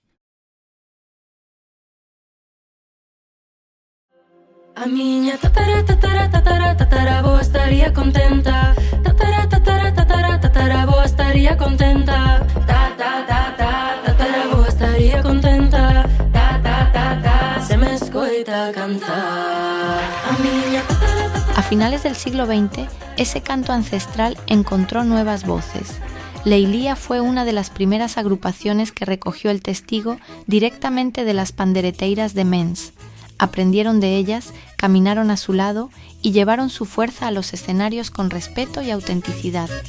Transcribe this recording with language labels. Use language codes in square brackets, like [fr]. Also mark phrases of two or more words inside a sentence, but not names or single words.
[gl] A miña tataraboa estaría contenta. Tataraboa estaría contenta. Tataraboa estaría contenta. Se me escoita cantar. A miña [es] A finales del siglo XX, ese canto ancestral encontró nuevas voces. Leilía fue una de las primeras agrupaciones que recogió el testigo directamente de las pandereteiras de Mens. Aprendieron de ellas, caminaron a su lado y llevaron su fuerza a los escenarios con respeto y autenticidad.